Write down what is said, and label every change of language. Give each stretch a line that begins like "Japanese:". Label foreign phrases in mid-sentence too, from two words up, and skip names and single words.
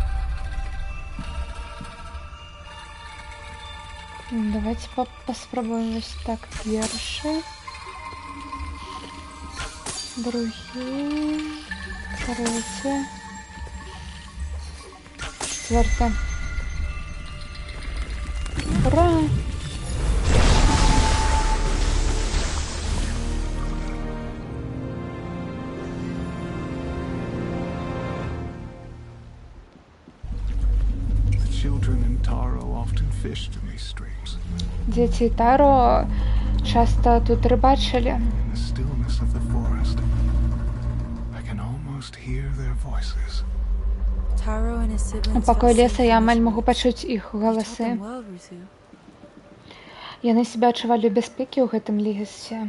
Belarusian: Давайте паспрабуем вось так. Першы. Другі. Трэці. Чацвёрты. Ура!
English: Children in Taro often fished in these streams.
Belarusian: Дзеці Таро часта тут рыбачылі.
English: In the stillness of the forest, I can almost hear their voices. Taro and his
Belarusian: У
English: siblings
Belarusian: пакоі
English: felt
Belarusian: леса
English: safe
Belarusian: я
English: in
Belarusian: амаль
English: this
Belarusian: магу
English: world.
Belarusian: пачуць іх
English: You taught
Belarusian: галасы.
English: them well, Rusu.
Belarusian: Яны сябе адчувалі ў бяспекі ў гэтым лесе.